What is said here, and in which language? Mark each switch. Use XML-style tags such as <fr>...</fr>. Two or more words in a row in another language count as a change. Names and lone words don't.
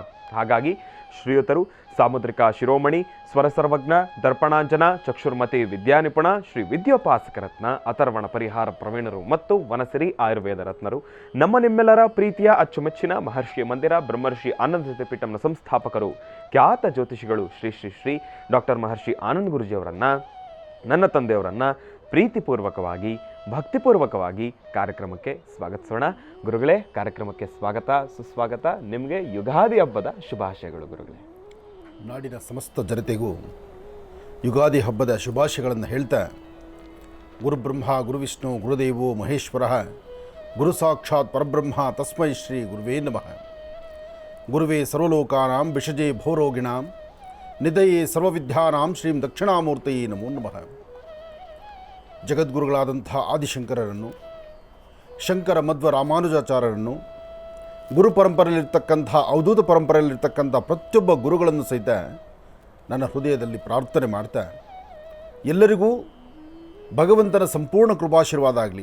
<kn>ಹಾಗಾಗಿ ಶ್ರೀಯುತರು ಸಾಮುದ್ರಿಕ ಶಿರೋಮಣಿ, ಸ್ವರಸರ್ವಜ್ಞ, ದರ್ಪಣಾಂಜನ, ಚಕ್ಷುರ್ಮತಿ ವಿದ್ಯಾನಿಪುಣ, ಶ್ರೀ ವಿದ್ಯೋಪಾಸಕ ರತ್ನ, ಅಥರ್ವಣ ಪರಿಹಾರ ಪ್ರವೀಣರು ಮತ್ತು ವನಸಿರಿ ಆಯುರ್ವೇದ ರತ್ನರು, ನಮ್ಮ ನಿಮ್ಮೆಲ್ಲರ ಪ್ರೀತಿಯ ಅಚ್ಚುಮೆಚ್ಚಿನ ಮಹರ್ಷಿ ಮಂದಿರ ಬ್ರಹ್ಮರ್ಷಿ ಆನಂದ ಪೀಠಂನ ಸಂಸ್ಥಾಪಕರು, ಖ್ಯಾತ ಜ್ಯೋತಿಷಿಗಳು ಶ್ರೀ ಶ್ರೀ ಶ್ರೀ ಡಾಕ್ಟರ್ ಮಹರ್ಷಿ ಆನಂದ್ ಗುರುಜಿಯವರನ್ನು, ನನ್ನ ತಂದೆಯವರನ್ನು ಪ್ರೀತಿಪೂರ್ವಕವಾಗಿ ಭಕ್ತಿಪೂರ್ವಕವಾಗಿ ಕಾರ್ಯಕ್ರಮಕ್ಕೆ ಸ್ವಾಗತಿಸೋಣ. ಗುರುಗಳೇ, ಕಾರ್ಯಕ್ರಮಕ್ಕೆ ಸ್ವಾಗತ ಸುಸ್ವಾಗತ. ನಿಮಗೆ ಯುಗಾದಿ ಹಬ್ಬದ ಶುಭಾಶಯಗಳು ಗುರುಗಳೇ. ನಾಡಿನ ಸಮಸ್ತ ಜನತೆಗೂ ಯುಗಾದಿ ಹಬ್ಬದ ಶುಭಾಶಯಗಳನ್ನು ಹೇಳ್ತಾ,</kn> <sa>ಗುರುಬ್ರಹ್ಮ ಗುರುವಿಷ್ಣು ಗುರುದೇವೋ ಮಹೇಶ್ವರ ಗುರು ಸಾಕ್ಷಾತ್ ಪರಬ್ರಹ್ಮ ತಸ್ಮೈ ಶ್ರೀ ಗುರುವೇ ನಮಃ. ಗುರುವೇ ಸರ್ವಲೋಕಾನಾಂ ವಿಷಜೇ ಭೋರೋಗಿಣಾಂ ನಿಧಯೇ ಸರ್ವವಿದ್ಯಾನಾಂ ಶ್ರೀಂ ದಕ್ಷಿಣಾಮೂರ್ತಯೇ ನಮೋ ನಮಃ.</sa> <kn>ಜಗದ್ಗುರುಗಳಾದಂಥ ಆದಿಶಂಕರರನ್ನು, ಶಂಕರ ಮಧ್ವ ರಾಮಾನುಜಾಚಾರ್ಯರನ್ನು, ಗುರು ಪರಂಪರೆಯಲ್ಲಿರ್ತಕ್ಕಂಥ ಅವಧೂತ ಪರಂಪರೆಯಲ್ಲಿರ್ತಕ್ಕಂಥ ಪ್ರತಿಯೊಬ್ಬ ಗುರುಗಳನ್ನು ಸಹಿತ ನನ್ನ ಹೃದಯದಲ್ಲಿ ಪ್ರಾರ್ಥನೆ ಮಾಡ್ತಾ, ಎಲ್ಲರಿಗೂ ಭಗವಂತನ ಸಂಪೂರ್ಣ ಕೃಪಾಶೀರ್ವಾದ ಆಗಲಿ.</kn>